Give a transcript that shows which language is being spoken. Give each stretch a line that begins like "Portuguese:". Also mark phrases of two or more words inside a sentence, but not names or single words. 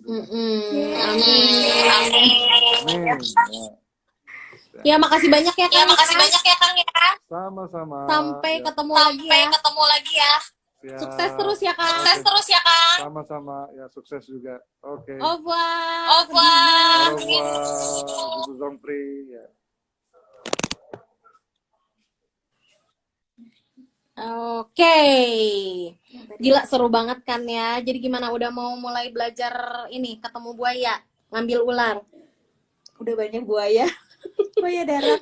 Indonesian: Amin. Amin. Ya. Ya, makasih banyak ya Ya, Kang. makasih banyak ya Kang ya. Sama-sama. Sampai Ya. ketemu lagi Sampai ya. ketemu lagi ya. Siap. Sukses terus ya Kang. Sukses terus ya Kang. Sama-sama. Ya, sukses juga. Oke.
French: Au revoir. Au revoir. Au revoir.
Indonesian: Ibu Zongpri. Ya. Oke. Gila seru banget kan ya. Jadi gimana udah mau mulai belajar ini ketemu buaya, ngambil ular. Udah banyak buaya. Buaya darat.